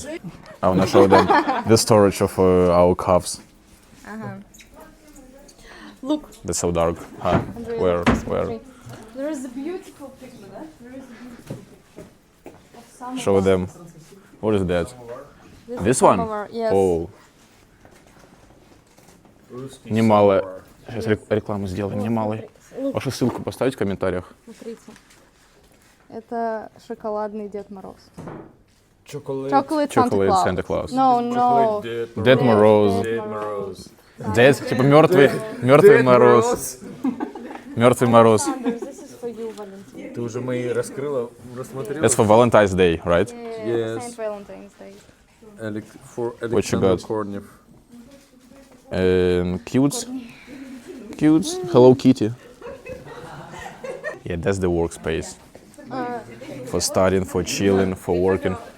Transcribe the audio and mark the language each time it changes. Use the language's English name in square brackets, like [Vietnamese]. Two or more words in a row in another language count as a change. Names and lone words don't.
[English] I wanna show them the storage of our cups. Look, That's so dark. Huh? Andrea, Where? [Russian] смотри. [English] There is a beautiful picture, да? There is a beautiful picture of samovar. Show them. What is that? This This is one? samovar, yes. [Russian] Oh. Немало. Сейчас рекламу сделаем. Немалый. Вашу ссылку поставить в комментариях. Смотрите. Это шоколадный Дед Мороз. [English] Chocolate. Chocolate Santa Chocolate Claus. Santa Claus. No, no. [Russian] Дед Мороз. Dead Moroz. Дед, типа мертвый Мороз. Мертвый Мороз. [English] This is for you, Valentin. [Russian] Ты уже мои рассмотрела? [English] That's for Valentine's Day, right? Yeah, Yes. Saint Valentine's Day. For What you Alexander got? Kornev. Cutes. Hello Kitty. Yeah, that's the workspace. For studying, for chilling, for working.